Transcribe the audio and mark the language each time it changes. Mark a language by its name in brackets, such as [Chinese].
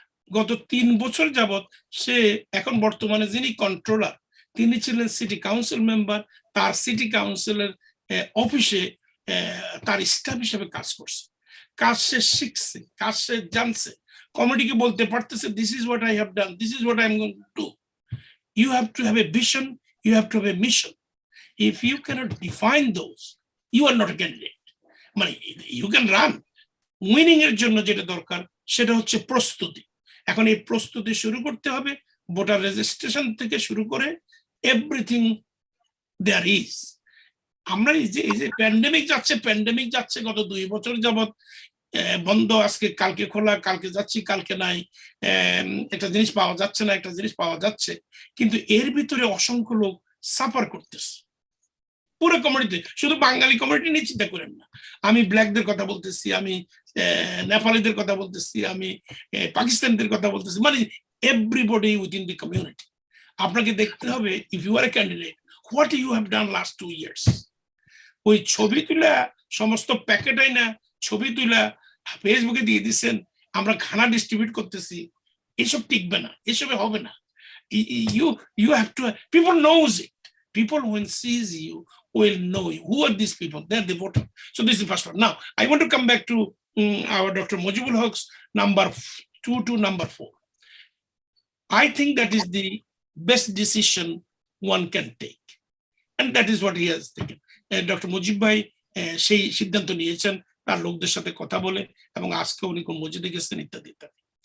[Bangla] গত 3 বছর যাবত সে, এখন বর্তমানে যিনি কন্ট্রোলার, তিনি ছিলেন সিটি কাউন্সিল মেম্বার, তার সিটি কাউন্সিলের অফিসে তার স্টাফ হিসেবে কাজ করছে। কাজ সে শিখছে, কাজ সে জানছে, কমিটিকে বলতে পারতেছে, [English] This is what I have done, this is what I am going to do. You have to have a vision, you have to have a mission. If you cannot define those, you are not a candidate. মানে you can run. [Bangla] Winning এর জন্য যেটা দরকার সেটা হচ্ছে প্রস্তুতি। এখন এই প্রস্তুতি শুরু করতে হবে ভোটার রেজিস্ট্রেশন থেকে শুরু করে [English] Everything there is. [Bangla] আমরা এই যে প্যান্ডেমিক যাচ্ছে গত 2 বছর যাবত, বন্ধ, আজকে কালকে খোলা, কালকে যাচ্ছি কালকে নাই, একটা জিনিস পাওয়া যাচ্ছে না, একটা জিনিস পাওয়া যাচ্ছে, কিন্তু এর ভিতরে অসংখ্য লোক সাফার করতেছে পুরো কমিউনিটি। শুধু বাঙালি কমিউনিটি নিয়ে চিন্তা করেন না, আমি ব্ল্যাকদের কথা বলতেছি, আমি নেপালিদের কথা বলতেছি, আমি পাকিস্তানিদের কথা বলতেছি, মানে [English] Everybody within the community. [Bangla] আপনাকে দেখতে হবে, [English] If you are a candidate, what you have done last 2 years। [Bangla] ওই ছবি তুলা, সমস্ত প্যাকেট আইনা ছবি তুলা ফেসবুকে দিয়ে দিচ্ছেন, আমরা খানা ডিস্ট্রিবিউট করতেছি, এসব টিকবে না, এসবে হবে না। [English] You have to, people knows it. People when sees you will know you. Who are these people? They're the voter. So this is the first one. Now I want to come back to our Dr. Muzibul Haq's number 2 to number 4. I think that is the best decision one can take, and that is what he has taken. Dr. [Bangla] Mujib bhai সেই সিদ্ধান্ত নিয়েছেন তার লোকদের সাথে কথা বলে, এবং আজকে উনি কোন মসজিদে গেছেন ইত্যাদি ইত্যাদি।